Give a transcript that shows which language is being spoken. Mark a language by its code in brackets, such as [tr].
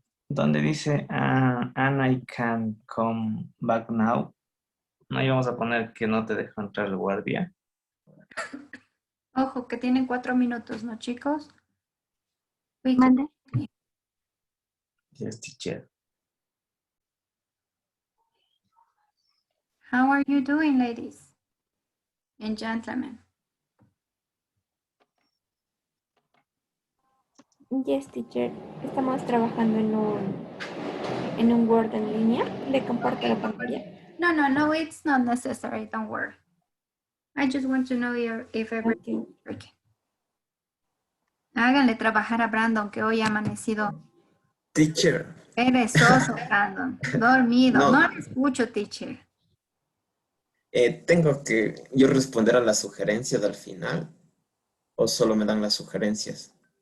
[es] Donde dice [en] and I can come back now. [es] No íbamos a poner que no te dejo entrar el guardia. Ojo, que tienen 4 minutos, ¿no, chicos? Mande. [en] Yes, teacher. How are you doing, ladies and gentlemen? Yes, teacher. [es] Estamos trabajando en un Word en línea. Le comparto la pantalla. [en] No, it's not necessary. Don't worry. I just want to know if everything is working. [es] Háganle trabajar a Brandon, que hoy ha amanecido [en] Teacher. [es] perezoso, Brandon. Dormido. No. No le escucho, teacher. ¿Tengo que yo responder a la sugerencia del final? ¿O solo me dan las sugerencias?